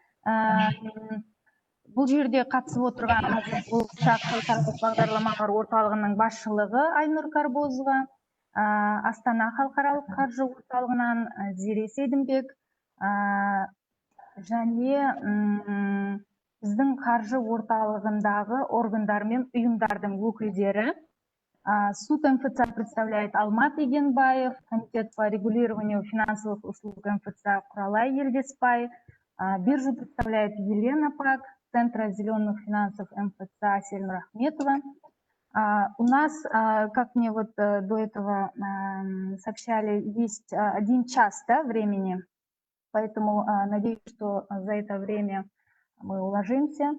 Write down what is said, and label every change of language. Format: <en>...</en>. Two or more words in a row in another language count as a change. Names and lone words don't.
<kk>Бұл жерде қатысып отырған болашақ халықаралық бағдарламалар орталығының басшылығы Айнұр Карбозова, Астана халықаралық қаржы орталығынан Зере Сейдімбек және біздің қаржы орталығындағы органдар мен ұйымдардың өкілдері.</kk> <ru>Суд МФЦ представляет Алмат Игенбаев, Комитет по регулированию финансовых услуг МФЦ Құралай Елдеспай, биржу представляет Елена Пак, Центра зеленых финансов МФЦ Асельна Рахметова. У нас, как мне вот до этого сообщали, есть 1 час времени, поэтому надеюсь, что за это время мы уложимся.</ru>